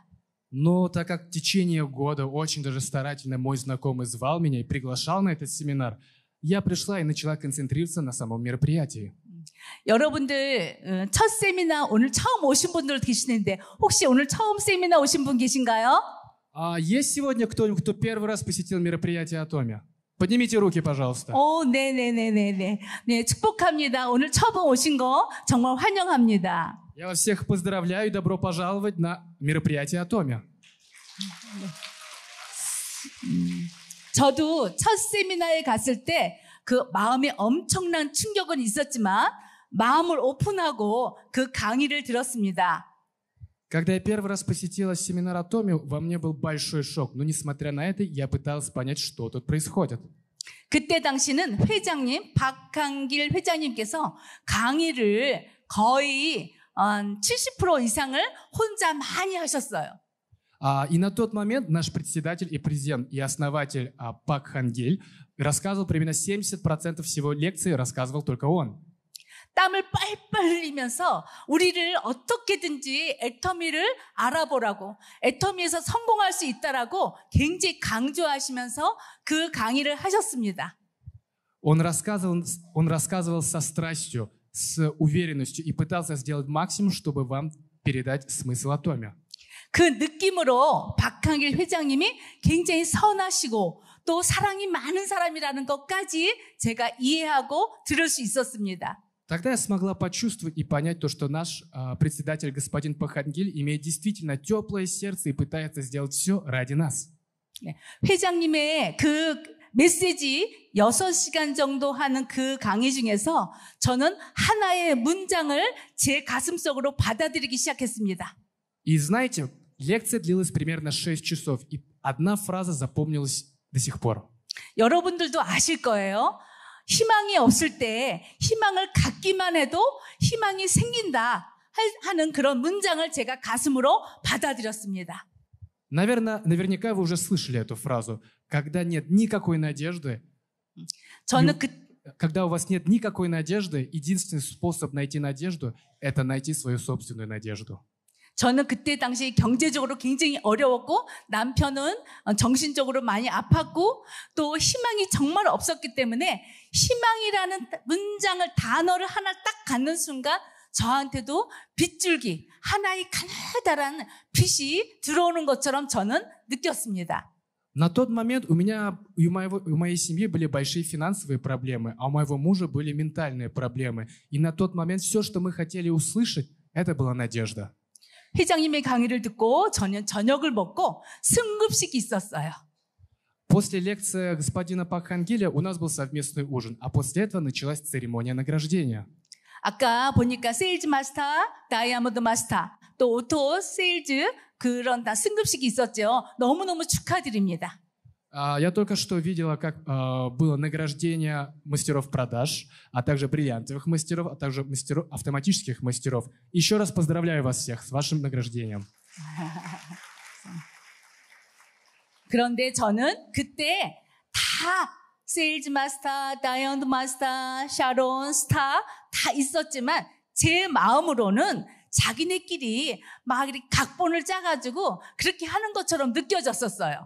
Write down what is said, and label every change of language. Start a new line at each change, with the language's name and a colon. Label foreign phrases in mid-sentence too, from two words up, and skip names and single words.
Russian: Но так как в течение года очень даже старательно мой знакомый звал меня и приглашал на этот семинар, я пришла и начала концентрироваться на самом мероприятии.
Korean: 여러분들 첫 세미나 오늘 처음 오신 분들 계시는데 혹시 오늘 처음 세미나 오신 분 계신가요?
Russian: Есть сегодня кто-нибудь, кто первый раз посетил мероприятие Atomy? Поднимите руки, пожалуйста.
Korean: 네네네네네. 네, 축복합니다. 오늘 처음 오신 거 정말 환영합니다.
Russian: Я вас всех поздравляю и добро пожаловать на мероприятие Atomy.
Korean: 저도 첫 세미나에 갔을 때 그 마음에 엄청난 충격은 있었지만 마음을 오픈하고 그 강의를 들었습니다.
Russian: Когда я первый раз посетила семинар Atomy, во мне был большой шок. Но несмотря на это, я пыталась понять, что тут происходит.
Korean: 그때 당시는 회장님, 박한길 회장님께서 강의를 거의 70% 이상을 혼자 많이 하셨어요.
Russian: И на тот момент наш председатель и президент и основатель Пак Хан Гиль рассказывал примерно 70% всего лекции, рассказывал только он.
Korean: 땀을 뻘뻘 흘리면서 우리를 어떻게든지 애터미를 알아보라고, 애터미에서 성공할 수 있다라고 굉장히 강조하시면서 그 강의를 하셨습니다.
Russian: Он рассказывал со страстью, с уверенностью и пытался сделать максимум, чтобы вам передать смысл атоме.
Korean: 그 느낌으로 박한길 회장님이 굉장히 선하시고 또 사랑이 많은 사람이라는 것까지 제가 이해하고 들을 수 있었습니다.
Russian: Тогда я смогла почувствовать и понять то, что наш председатель господин Пахангиль имеет действительно теплое сердце и пытается сделать все ради нас.
Korean: 회장님의 그 메시지 6시간 정도 하는 그 강의 중에서 저는 하나의 문장을 제 가슴속으로 받아들이기 시작했습니다.
Russian: И знаете, лекция длилась примерно 6 часов, и одна фраза запомнилась до сих пор.
Korean: 여러분들도 아실 거예요. 희망이 없을 때 희망을 갖기만 해도 희망이 생긴다 하는 그런 문장을 제가 가슴으로 받아들였습니다.
Russian: Наверняка вы уже слышали эту фразу. Когда нет никакой надежды, когда у вас нет никакой надежды, единственный способ найти надежду – это найти свою собственную надежду.
Korean: 저는 그때 당시 경제적으로 굉장히 어려웠고 남편은 정신적으로 많이 아팠고 또 희망이 정말 없었기 때문에 희망이라는 문장을 단어를 하나 딱 갖는 순간 저한테도 빗줄기 하나의 가느다란 빛이 들어오는 것처럼 저는 느꼈습니다.
Russian: На тот момент у меня и у моей семьи были большие финансовые проблемы, а у моего мужа были ментальные проблемы. И на тот момент все, что мы хотели услышать, это была надежда.
Korean: 회장님의 강의를 듣고 저는 저녁을 먹고 승급식이 있었어요.
Russian: После лекции господина Пахангиля у нас был совместный ужин, а после этого началась церемония награждения.
Korean: 아까 보니까 세일즈 마스터, 다이아몬드 마스터, 또 오토 세일즈 그런 다 승급식이 있었죠. 너무너무 축하드립니다.
Russian: Я только что видела, как было награждение мастеров продаж, а также бриллиантовых мастеров, а также автоматических мастеров. Еще раз поздравляю вас всех с вашим награждением.
Korean: 그런데 저는 그때 다 세일즈 마스터, 다이아몬드 마스터, 샤론, 스타 다 있었지만 제 마음으로는 자기네끼리 막 이렇게 각본을 짜가지고 그렇게 하는 것처럼 느껴졌었어요.